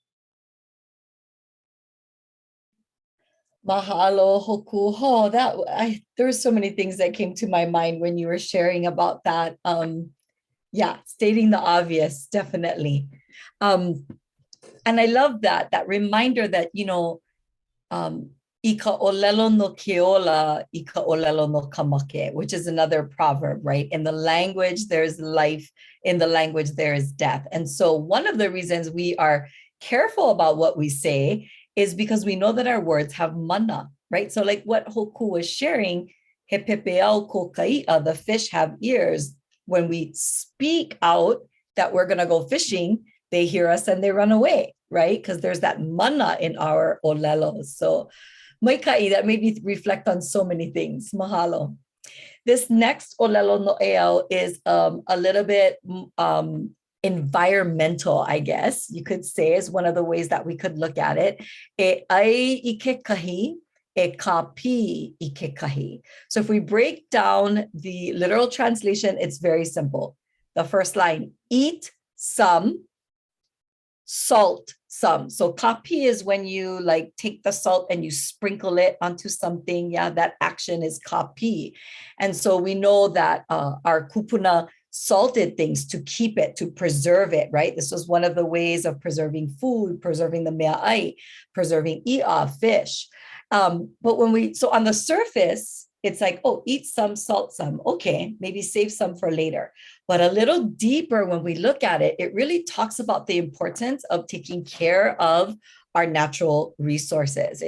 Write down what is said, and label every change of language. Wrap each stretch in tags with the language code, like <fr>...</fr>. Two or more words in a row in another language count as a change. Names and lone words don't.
<en>Mahalo, Hoku. Oh, there were so many things that came to my mind when you were sharing about that. Yeah, stating the obvious, definitely. And I love that reminder that,</en> <haw>ika ʻŌlelo no keola, ika ʻŌlelo no kamake,</haw> <en>which is another proverb, right? In the language, there's life. In the language, there is death. And so one of the reasons we are careful about what we say is because we know that our words have mana, right? So like what Hoku was sharing,</en> <haw>he pepeau ko kaʻa,</haw> <en>the fish have ears. When we speak out that we're gonna go fishing, they hear us and they run away, right? Because there's that mana in our ʻŌlelo. So maikai, that made me reflect on so many things. Mahalo. This next ʻŌlelo Noʻeau is a little bit environmental, I guess you could say, is one of the ways that we could look at it.</en> <haw>E ai I ke kahi, e ka pi I ke kahi.</haw> <en>So if we break down the literal translation, it's very simple. The first line, eat some, salt some. So kapi is when you like take the salt and you sprinkle it onto something. Yeah, that action is kapi. And so we know that our kupuna salted things to keep it, to preserve it, right? This was one of the ways of preserving food, preserving the mea'ai, preserving i'a, fish. But so on the surface, it's like, oh, eat some, salt some. Okay, maybe save some for later. But a little deeper when we look at it, it really talks about the importance of taking care of our natural resources.</en>